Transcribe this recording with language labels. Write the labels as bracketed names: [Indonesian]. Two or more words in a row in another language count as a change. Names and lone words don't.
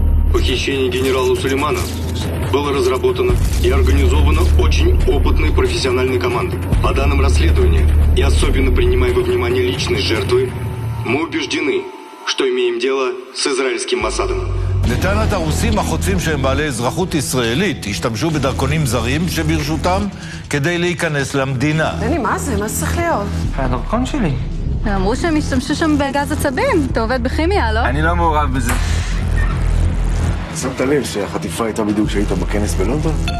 [Russian] похищения генерала Сулеймана было разработано и организовано очень опытной профессиональной командой. По данным расследования, и особенно принимая во внимание личность жертвы, мы убеждены, что имеем дело с израильским Моссадом. [Hebrew] לטענת הרוסים, החוטפים שהם בעלי אזרחות ישראלית השתמשו בדרכונים זרים שברשותם כדי להיכנס למדינה. דני, מה זה? מה זה צריך להיות? הדרכון שלי. אמרו שהם השתמשו שם בגז עצבים. אתה עובד בכימיה, לא? אני לא מעורב בזה. שמת לב שהחטיפה הייתה בדיוק שהיית בכנס בלונדון?